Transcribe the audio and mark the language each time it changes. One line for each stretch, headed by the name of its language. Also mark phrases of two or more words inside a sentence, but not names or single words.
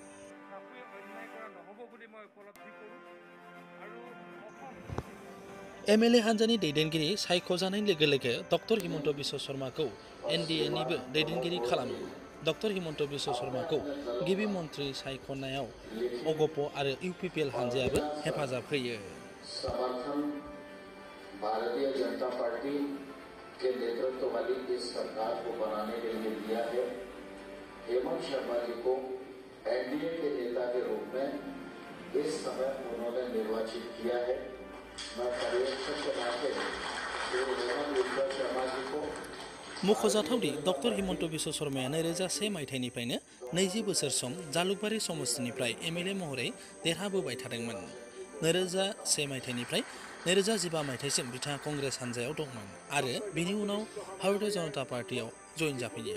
Bodo: एमएलए हान्जानि दैदेनगिरि सायख'जानाय लोगो लोगो डक्टर हिमन्त बिश्व शर्माखौ एनडिएनिबो दैदेनगिरि खालामो। डक्टर हिमन्त बिश्व शर्माखौ गिबि मन्थ्रि सायख'नायाव अगप आरो इउपिपिएल हान्जायाबो हेफाजाब होयो।
Hindi: भारतीय जनता पार्टी के नेतृत्व वाली इस सरकार को बनाने के लिए दिया है। हेमंत शर्मा जी को एनडीए के नेता के रूप में इस समय उन्होंने निर्वाचित किया है। मैं पर्यवेक्षक के नाते हेमंत शर्मा जी को
Bodo: मख'जाथावदि डक्टर हिमन्त बिश्व शर्माया 2001 मायथाइनिफ्रायनो 20 बोसोर सम जालुकबारि समष्टिनिफ्राय एमएलए महरै देरहाबोबाय थादोंमोन। 2001 मायथाइनिफ्राय 2015 मायथाइसिम बिथाङा कंग्रेस हान्जायाव दंमोन आरो बिनि उनाव भारतीय जनता पार्टीआव जइन जाफैयो।